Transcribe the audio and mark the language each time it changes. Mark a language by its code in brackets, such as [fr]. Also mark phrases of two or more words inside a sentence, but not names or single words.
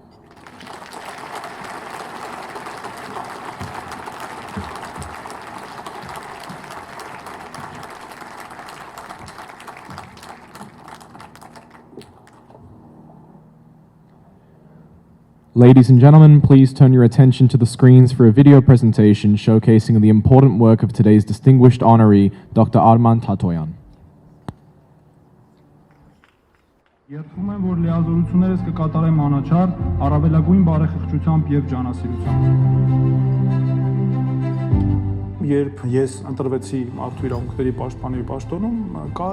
[en] Ladies and gentlemen, please turn your attention to the screens for a video presentation showcasing the important work of today's distinguished honoree, Dr. Arman Tatoyan. [hy] Երդվում եմ, որ լիազորություններս կկատարեմ անաչառ, առավելագույն բարեխիղճությամբ եւ ջանասիրությամբ։ Երբ ես ընտրվեցի մարդու իրավունքների պաշտպանի պաշտոնում, կար